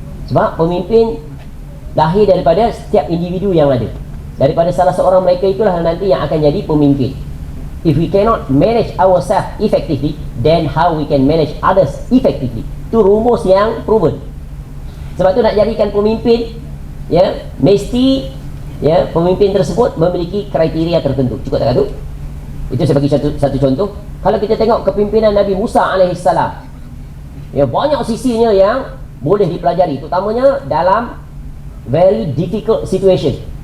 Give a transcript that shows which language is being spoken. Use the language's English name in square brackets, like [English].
[Malay] Sebab pemimpin lahir daripada setiap individu yang ada. Daripada salah seorang mereka itulah nanti yang akan jadi pemimpin. [English] If we cannot manage ourselves effectively, then how we can manage others effectively? [Malay] Itu rumus yang proven. Sebab tu nak jadikan pemimpin, ya, mesti, ya, pemimpin tersebut memiliki kriteria tertentu. Cukup tak tu? Itu saya bagi satu contoh. Kalau kita tengok kepimpinan Nabi Musa AS, ya, banyak sisinya yang boleh dipelajari, terutamanya dalam [English] very difficult situation.